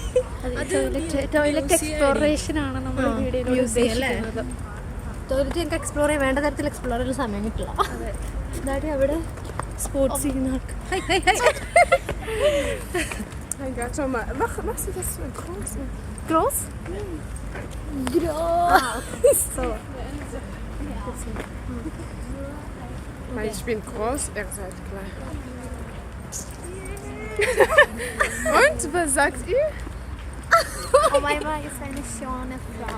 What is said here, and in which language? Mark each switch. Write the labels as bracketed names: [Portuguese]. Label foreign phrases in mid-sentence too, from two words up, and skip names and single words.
[English] toilet exploration [Malayalam] ആണ് നമ്മൾ വീഡിയോയിൽ ഉദ്ദേശിക്കുന്നത്. ടോയ്ലറ്റ് ഞങ്ങൾക്ക് എക്സ്പ്ലോർ ചെയ്യാൻ വേണ്ട തരത്തിൽ എക്സ്പ്ലോർ ചെയ്യാൻ സമയം കിട്ടില്ല. അതായത് അവിടെ സ്പോർട്സ് ചെയ്യുന്ന ആൾക്ക് ക്രോസ് [German] Ich bin groß, ihr seid klein. Und, was sagt ihr? Omaima ist eine schöne Frau.